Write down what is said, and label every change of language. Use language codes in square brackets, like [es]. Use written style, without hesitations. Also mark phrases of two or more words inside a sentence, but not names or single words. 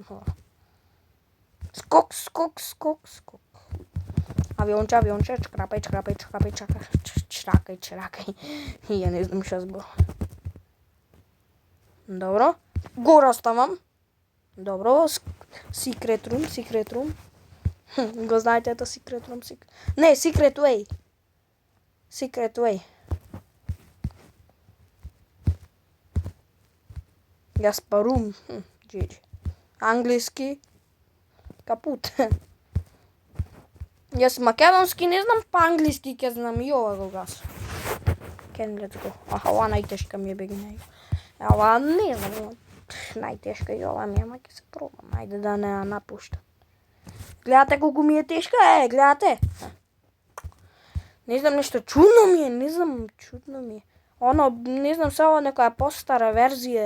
[mk] Скок, скок, скок, скок. Авионче, авионче, чкрапај, чкрапај, чкрапај, чракај, чракај. Ја не знам што збор. Добро. Гора ставам. Добро. [en] Secret room, secret room. [mk] Го знаете ето [en] secret room, [mk] Не, [en] secret way. Secret way. [mk] Гаспарум. GG. Англиски. Капут. Јас македонски не знам, па англиски ќе знам и ова го гас. [en] Ken, let's go. [mk] Аха, ова најтешка ми е бегинај. Ова не знам. Најтешка и ова ми е, ама ќе се пробам. Ајде да не напуштам. Гледате колку ми е тешка? Гледате? Не знам, нешто чудно ми е, не знам, чудно ми е. Оно, не знам, се ова некоја постара верзија.